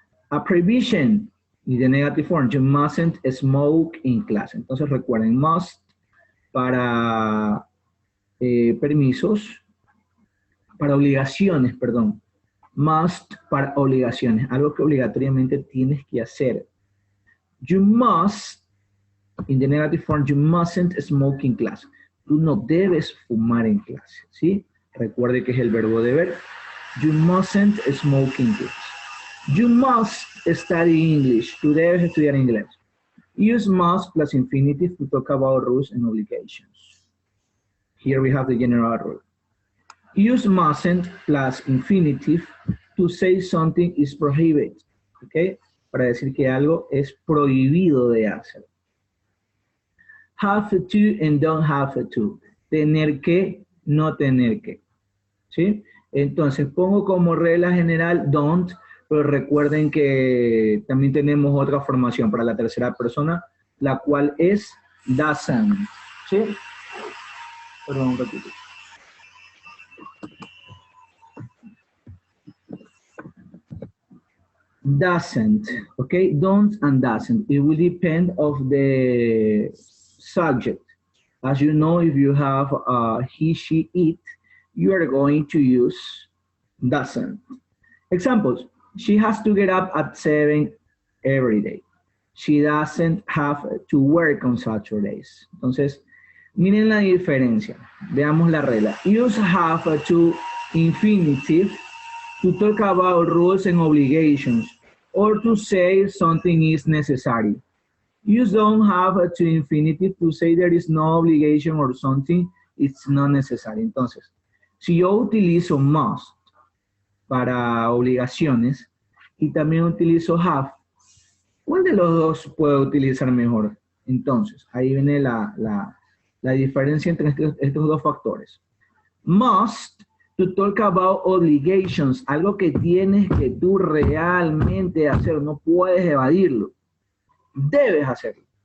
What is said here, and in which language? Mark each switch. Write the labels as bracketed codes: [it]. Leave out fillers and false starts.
[en] A prohibition, [es] y de [en] negative form, you mustn't smoke in class. [es] Entonces recuerden, must para permisos, para obligaciones, perdón. Must para obligaciones, algo que obligatoriamente tienes que hacer. [en] You must, in the negative form, you mustn't smoke in class. [es] Tú no debes fumar en clase, ¿sí? Recuerde que es el verbo deber. [en] You mustn't smoke in class. You must study English. [es] Tú debes estudiar inglés. [en] Use must plus infinitive to talk about rules and obligations. Here we have the general rule. Use mustn't plus infinitive to say something is prohibited. [es] ¿Ok? Para decir que algo es prohibido de hacer. [en] Have to and don't have to. [es] Tener que, no tener que. ¿Sí? Entonces pongo como regla general don't, pero recuerden que también tenemos otra formación para la tercera persona, la cual es doesn't. ¿Sí? Perdón, un ratito. [en] Doesn't, okay? Don't and doesn't. It will depend of the subject. As you know, if you have he, she, it, you are going to use doesn't. Examples, she has to get up at 7 every day. She doesn't have to work on Saturdays. [es] Entonces, miren la diferencia. Veamos la regla. [en] Use have to infinitive to talk about rules and obligations or to say something is necessary. Use don't have to infinitive to say there is no obligation or something it's not necessary. [es] Entonces, si yo utilizo must para obligaciones y también utilizo have, ¿cuál de los dos puedo utilizar mejor? Entonces, ahí viene la diferencia entre estos dos factores. [en] Must, to talk about obligations, [es] algo que tienes que tú realmente hacer, no puedes evadirlo, debes hacerlo.